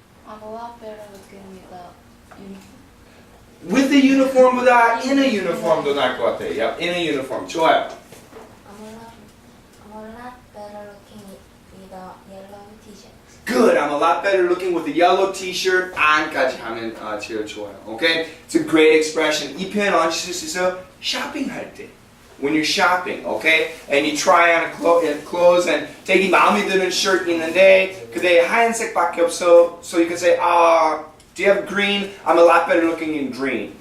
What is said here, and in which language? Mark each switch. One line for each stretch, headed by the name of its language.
English: I'm a lot better looking with the uniform. With the uniform
Korean: 보다
English: in a uniform
Korean: 도 나을 것 같아요.
English: Yep, in a uniform.
Korean: 좋아요.
English: I'm a lot better looking with a yellow t-shirt. Good. I'm a lot better looking with a yellow t-shirt.
Korean: 안까지 하면 제일 좋아요.
English: Okay? It's a great expression.
Korean: 이 표현 언제 쓸 수 있어요? 쇼핑할 때.
English: When you're shopping, okay? And you try on clothes and
Korean: 되게 마음에 드는
English: shirt
Korean: 있는데 근데 하얀색밖에 없어.
English: So you can say, do you have green? I'm a lot better looking in green.